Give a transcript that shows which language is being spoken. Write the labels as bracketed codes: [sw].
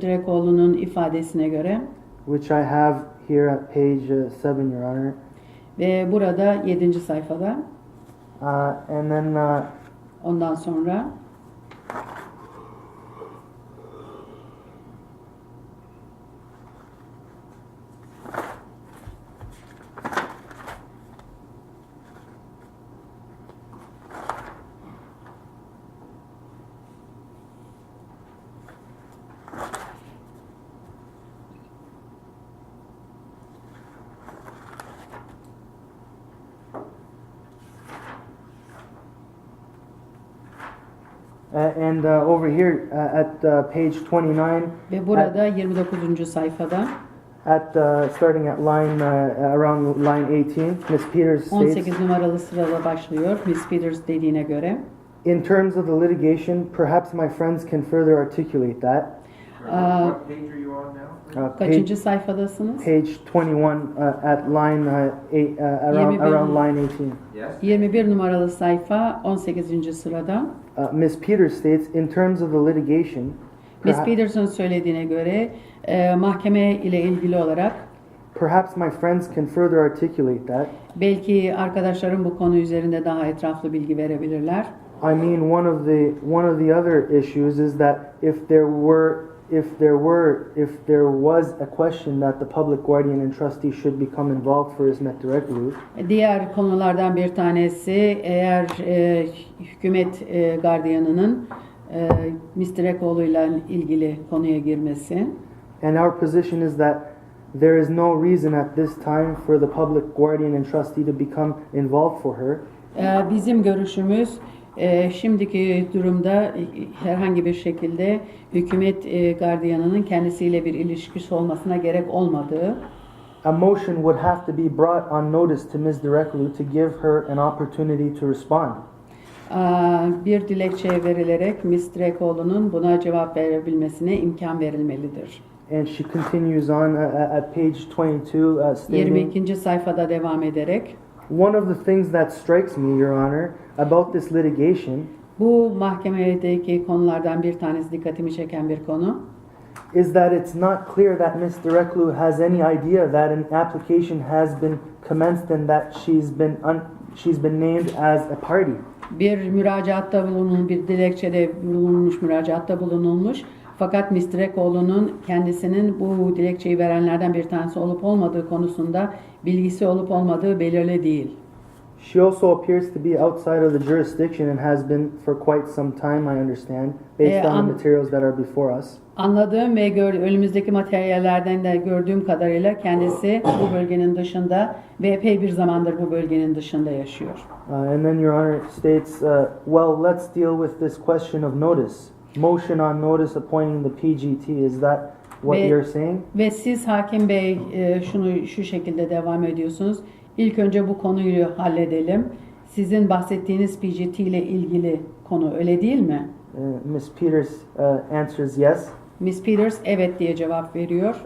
[tr] Direkoğlu'nun ifadesine göre [en] Which I have here at page 7, Your Honor. [tr] ve burada 7. sayfada. [en] And then [tr] Ondan sonra [en] and over here at page 29, [tr] ve burada 29. sayfada [en] at starting at line around line 18, Miss Peters states, [tr] 18 numaralı sırada başlıyor. Miss Peters dediğine göre [en] in terms of the litigation, perhaps my friends can further articulate that. What page are you on now? [tr] kaçıncı sayfadasınız? [en] Page 21 at line 8 around line 18. Yes? [tr] 21 numaralı sayfa 18. sırada. [en] Miss Peters states, in terms of the litigation, [tr] Miss Peters'ın söylediğine göre mahkeme ile ilgili olarak [en] perhaps my friends can further articulate that. [tr] belki arkadaşlarım bu konu üzerinde daha etraflı bilgi verebilirler. [en] I mean, one of the other issues is that if there was a question that the public guardian and trustee should become involved for İsmet Direkoglu, [tr] Diğer konulardan bir tanesi eğer hükümet gardiyanının Mr. Direkoglu ile ilgili konuya girmesi. [en] and our position is that there is no reason at this time for the public guardian and trustee to become involved for her. [tr] Bizim görüşümüz şimdiki durumda herhangi bir şekilde hükümet gardiyanının kendisiyle bir ilişkisi olmasına gerek olmadığı. [en] A motion would have to be brought on notice to Ms. Direkoglu to give her an opportunity to respond. [tr] Bir dilekçe verilerek Ms. Direkoglu'nun buna cevap verebilmesine imkan verilmelidir. [en] And she continues on at page 22, stating, [tr] 22. sayfada devam ederek, [en] one of the things that strikes me, Your Honor, about this litigation [tr] bu mahkemedeki konulardan bir tanesi dikkatimi çeken bir konu. [en] is that it's not clear that Ms. Direkoglu has any idea that an application has been commenced and that she's been named as a party. [tr] Bir müracaatta bulunulmuş, bir dilekçede bulunmuş, müracaatta bulunulmuş. Fakat Ms. Direkoglu'nun kendisinin bu dilekçeyi verenlerden bir tanesi olup olmadığı konusunda bilgisi olup olmadığı belirli değil. [en] She also appears to be outside of the jurisdiction and has been for quite some time, I understand, based on the materials that are before us. [tr] Anladığım ve önümüzdeki materyallerden de gördüğüm kadarıyla kendisi bu bölgenin dışında ve epey bir zamandır bu bölgenin dışında yaşıyor. [en] And then Your Honor states, well, let's deal with this question of notice. Motion on notice appointing the PGT, is that what you're saying? [tr] Ve siz Hakim Bey şu şekilde devam ediyorsunuz. İlk önce bu konuyu halledelim. Sizin bahsettiğiniz PGT ile ilgili konu öyle değil mi? [en] Ms. Peters answers yes. [tr] Ms. Peters evet diye cevap veriyor.